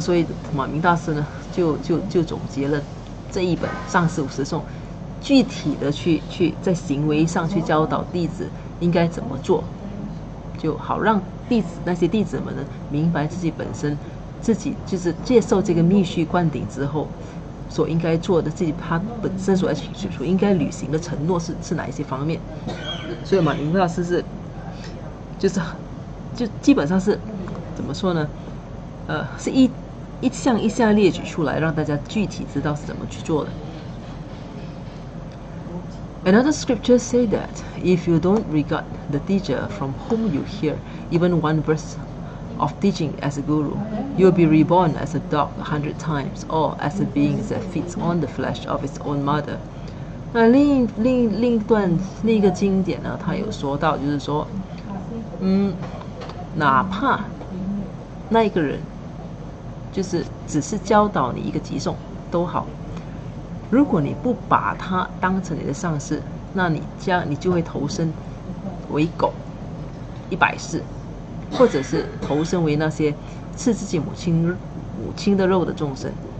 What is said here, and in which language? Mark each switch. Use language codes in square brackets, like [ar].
[zh] 所以马明大师呢就总结了这一本上师50颂，具体的去在行为上去教导弟子应该怎么做，就好让那些弟子们呢明白自己本身就是接受这个密续灌顶之后所应该做的，他本身所应该履行的承诺是哪一些方面。所以马明大师就基本上是怎么说呢？是一项一项列举出来，让大家具体知道是怎么去做的。 [en] Another scripture say that if you don't regard the teacher from whom you hear even one verse of teaching as a guru, you will be reborn as a dog 100 times, or as a being that feeds on the flesh of its own mother. [zh] 那另一个经典呢，他有说到，就是说，哪怕那一个人就是只是教导你一个偈颂都好。如果你不把他当成你的上师，那你就会投身为狗100世，或者是投身为那些吃自己母亲的肉的众生。